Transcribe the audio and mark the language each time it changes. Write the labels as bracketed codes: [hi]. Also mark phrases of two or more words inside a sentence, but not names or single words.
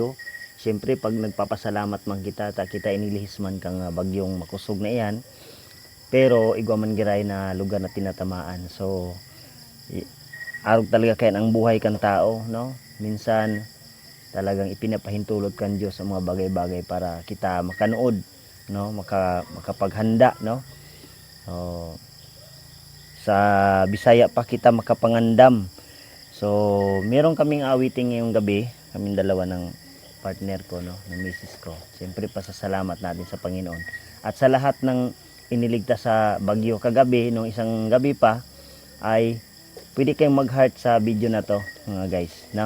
[bik] Siyempre pag nagpapasalamat man kita kita inilihis man kang bagyong makusog na iyan. Pero igwa man giray na lugar na tinatamaan. So arog talaga kaya ang buhay kan tao, no? Minsan talagang ipinapahintulot kan Diyos sa mga bagay-bagay para kita makanood, no? Makapaghanda, no? So, sa Bisaya pa kita makapangandam. [tl] So, meron kaming awiting ngayong gabi, kaming dalawa ng partner ko, no, ng misis ko. Siyempre, pasasalamat natin sa Panginoon. At sa lahat ng iniligtas sa bagyo kagabi, nung isang gabi pa, ay pwede kayong mag-heart sa video na to, mga guys, no?